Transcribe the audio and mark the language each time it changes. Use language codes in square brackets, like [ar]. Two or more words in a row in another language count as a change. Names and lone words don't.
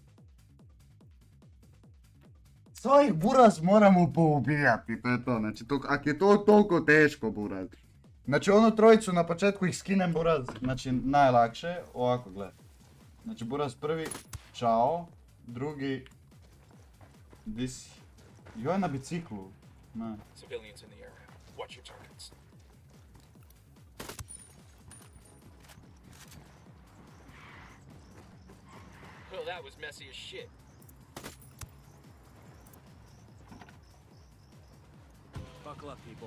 [bs] Svojih Buraz moramo poubijati, to je to. Znači, ako je to toliko teško, Buraz. Znači, onu trojicu na početku ih skinem, Buraz. Znači, najlakše. Ovako, gledaj. Znači, Buraz prvi, čao. Drugi, joj, na biciklu. Ne. [en] Civilians in the area. Watch your targets. Well, that was messy as shit. Buckle up, people.